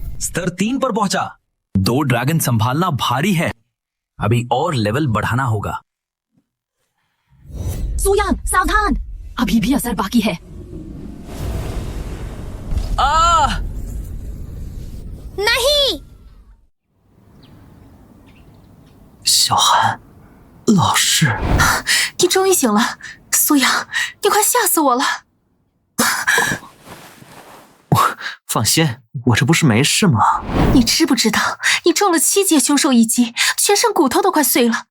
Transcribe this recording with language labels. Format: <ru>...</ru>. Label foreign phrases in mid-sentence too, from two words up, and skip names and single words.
<hi>स्तर 3 पर पहुंचा। 2 ड्रैगन संभालना भारी है। अभी और लेवल बढ़ाना होगा। सुयांग, सावधान, अभी भी असर बाकी है। नहीं!</hi> <zh>小韩，老师，你终于醒了，苏阳，你快吓死我了！放心，我这不是没事吗？你知不知道，你中了7阶凶兽一击，全身骨头都快碎了。</zh>